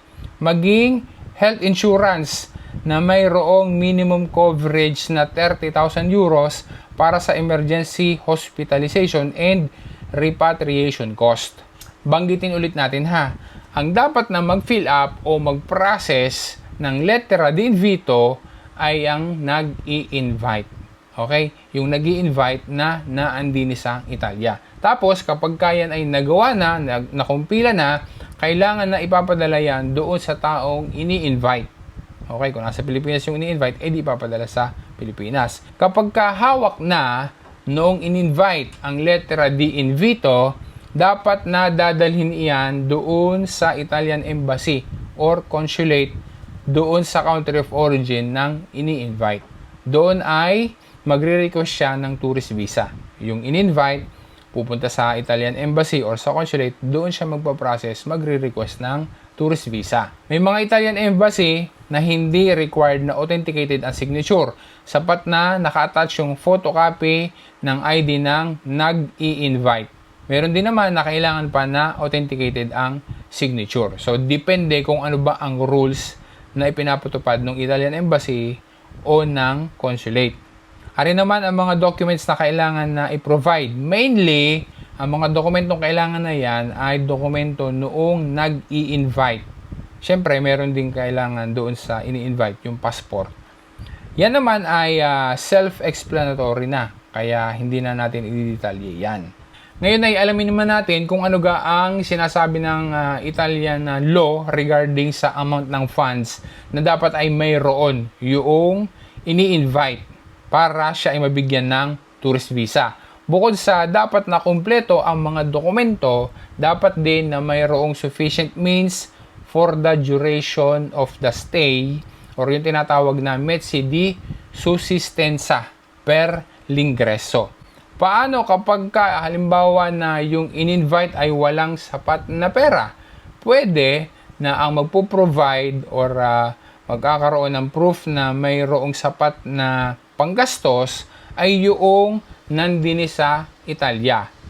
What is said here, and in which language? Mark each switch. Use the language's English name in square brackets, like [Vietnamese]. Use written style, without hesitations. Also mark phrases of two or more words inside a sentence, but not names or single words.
[Filipino] Maging [English] health insurance [Filipino] na mayroong [English] minimum coverage [Filipino] na 30,000 euros para sa [English] emergency hospitalization and repatriation cost. [Filipino] Banggitin ulit natin ha. Ang dapat na mag-fill up o mag-process ng [Italian] lettera di invito [Filipino] ay ang nag-i-invite. Okay? Yung nag-i-invite na naandini sa Italia. Tapos, kapag kayan ay nagawa na, nakumpila na, kailangan na ipapadala yan doon sa taong ini-invite. Okay? Kung nasa Pilipinas yung ini-invite, edi ipapadala sa Pilipinas. Kapag kahawak na noong in-invite ang [Italian] lettera di invito, [Filipino] dapat na dadalhin iyan doon sa Italian Embassy or Consulate doon sa [English] country of origin [Filipino] ng ini-invite. Doon ay magre-request siya ng [English] tourist visa. [Filipino] Yung in-invite, pupunta sa Italian Embassy or sa consulate, doon siya magpa-process, magre-request ng [English] tourist visa. [Filipino] May mga Italian Embassy na hindi required na authenticated ang signature. Sapat na naka-attach yung photocopy ng ID ng nag-i-invite. Meron din naman na kailangan pa na authenticated ang signature. So, depende kung ano ba ang rules na ipinapatupad ng Italian Embassy o ng consulate. Ari naman ang mga documents na kailangan na i-provide. Mainly, ang mga dokumentong kailangan na yan ay dokumento noong nag-i-invite. Siyempre, meron din kailangan doon sa ini-invite, yung passport. Yan naman ay self-explanatory na, kaya hindi na natin i-detalye yan. Ngayon ay alamin naman natin kung ano ga ang sinasabi ng [English] Italian law [Filipino] regarding sa amount ng funds na dapat ay mayroon yung ini-invite para siya ay mabigyan ng tourist visa. Bukod sa dapat na kumpleto ang mga dokumento, dapat din na mayroong [English] sufficient means for the duration of the stay [Filipino] or yung tinatawag na [Italian] mezzi di sussistenza per l'ingresso. [Filipino] Paano kapag halimbawa na yung in-invite ay walang sapat na pera? Pwede na ang magpo-provide or magkakaroon ng proof na mayroong sapat na panggastos ay yung nandini sa Italia.